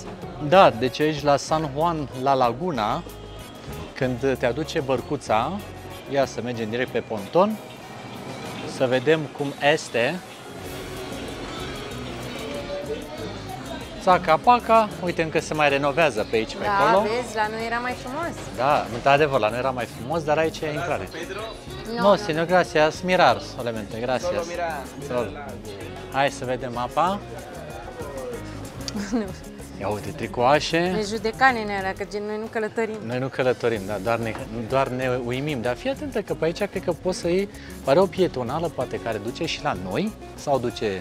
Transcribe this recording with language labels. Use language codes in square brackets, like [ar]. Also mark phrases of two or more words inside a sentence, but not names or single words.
[ro] Da, deci aici la San Juan, la Laguna, când te aduce bărcuța, ia să mergem direct pe ponton, să vedem cum este. Țaca-paca, uite încă se mai renovează pe aici, pe acolo. Da, vezi, la noi era mai frumos. Da, într-adevăr, la noi era mai frumos, dar aici e intrare. [es] No, señor, gracias, mirar solamente, gracias. [ro] Hai să vedem apa. Ia uite, tricoașe. Ne judeca nenea alea, că noi nu călătorim. Noi nu călătorim, da, doar ne uimim. Dar fii atentă că pe aici cred că poți să iei, pare o pietonală poate care duce și la noi sau duce...